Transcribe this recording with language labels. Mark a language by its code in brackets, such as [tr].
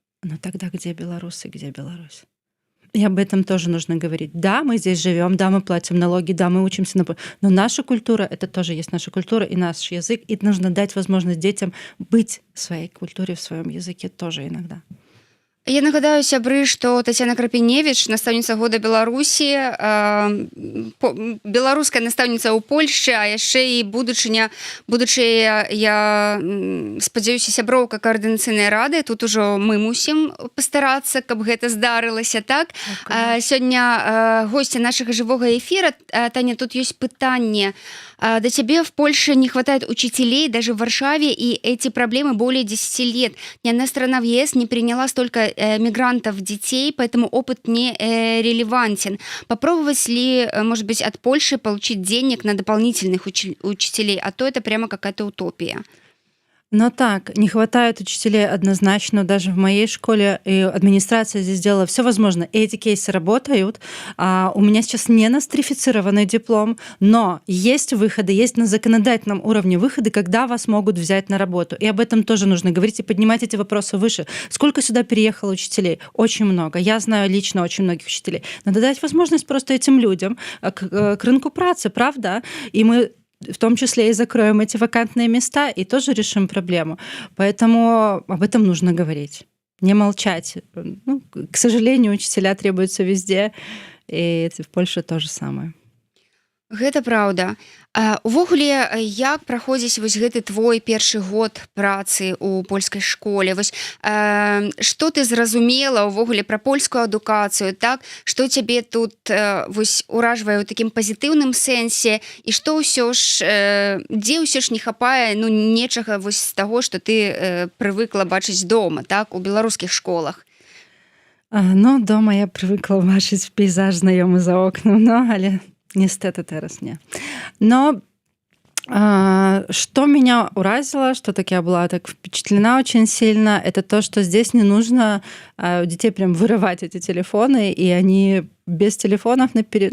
[ru] Но тогда где белорусы, где Беларусь? И об этом тоже нужно говорить. Да, мы здесь живем, да, мы платим налоги, да, мы учимся на... Но наша культура, это тоже есть наша культура и наш язык, и нужно дать возможность детям быть в своей культуре, в своем языке тоже иногда. [be] Я нагадаю, сябры, што Тацяна Крапіневіч, настаўніца года Беларусі, беларуская настаўніца ў Польшчы, а яшчэ і будучая, я спадзяюся, сяброўка каардынацыйнай рады. Тут ужо мы мусім пастарацца, каб гэта здарылася, так? Сёння госця нашага жывога эфира. Таня, тут есть пытанне. [ru] До тебе в Польше не хватает учителей, даже в Варшаве, и эти проблемы более 10 лет. Ни одна страна в ЕС не приняла столько мигрантов детей, поэтому опыт не релевантен. Попробовать ли, может быть, от Польши получить денег на дополнительных учителей, а то это прямо какая-то утопия. Но так, не хватает учителей однозначно. Даже в моей школе и администрация здесь сделала все возможное. И эти кейсы работают. У меня сейчас не нострифицированный диплом, но есть выходы, есть на законодательном уровне выходы, когда вас могут взять на работу. И об этом тоже нужно говорить и поднимать эти вопросы выше. Сколько сюда переехало учителей? Очень много. Я знаю лично очень многих учителей. Надо дать возможность просто этим людям к рынку працы, правда? И мы в том числе и закроем эти вакантные места и тоже решим проблему. Поэтому об этом нужно говорить, не молчать. Ну, к сожалению, учителя требуются везде, и в Польше то же самое. [be] Гэта праўда. Увогуле, як праходзіць вось гэты твой першы год працы ў польскай школе? Вось што ты зразумела ўвогуле пра польскую адукацыю, так? Што цябе тут вось уражвае ў такім пазітыўным сэнсе, і што ўсё ж, дзе ўсё ж не хапае, ну, нечага вось з таго, што ты прывыкла бачыць дома, так, у беларускіх школах? Ну, дома я прывыкла бачыць пейзаж знаёмы за окном, но але [pl] niestety teraz nie. [ru] Но что меня уразило, что так я была так впечатлена очень сильно, это то, что здесь не нужно у детей прям вырывать эти телефоны, и они без телефонов наперед.